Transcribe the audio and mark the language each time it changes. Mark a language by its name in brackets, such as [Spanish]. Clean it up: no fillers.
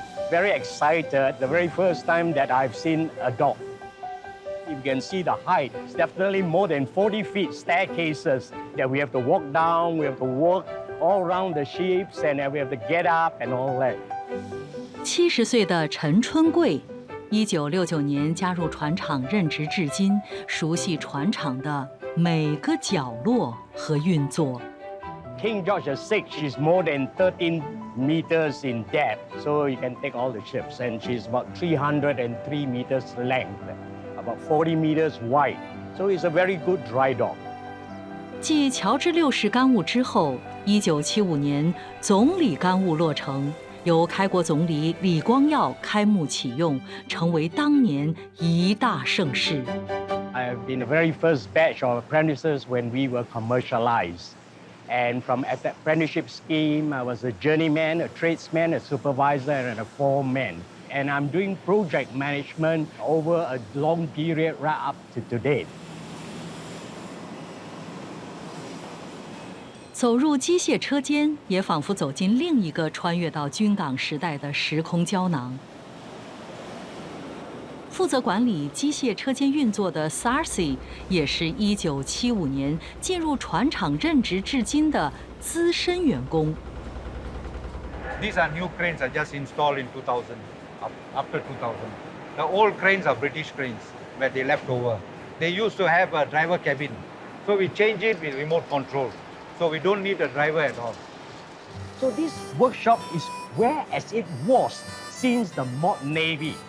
[English] Very excited, the very first time that I've seen a dog. You can see the height. It's definitely more than 40 feet staircases that we have to walk down, we have to walk all around the ships, and then we have to get up and all that. [Chinese] 70岁的陈春贵，1969年加入船厂任职至今，熟悉船厂的每个角落和运作。 [English] King George VI, she's more than 13 meters in depth, so you can take all the ships, and she's about 303 meters length, about 40 meters wide, so it's a very good dry dock. [Chinese] 继乔治6世干坞之后，1975年总理干坞落成，由开国总理李光耀开幕启用，成为当年一大盛事。 [English] I have been the very first batch of apprentices when we were commercialized. And from at the apprenticeship scheme, I was a journeyman, a tradesman, a supervisor, and a foreman. And I'm doing project management over a long period right up to today. [Chinese] 走入机械车间，也仿佛走进另一个穿越到军港时代的时空胶囊。负责管理机械车间运作的 Sarsi 也是1975年进入船厂任职至今的资深员工。 [English] These are new cranes are just installed in 2000, after 2000. The old cranes are British cranes, where they left over. They used to have a driver cabin, so we change it with remote control, so we don't need a driver at all. So this workshop is where as it was since the modern Navy.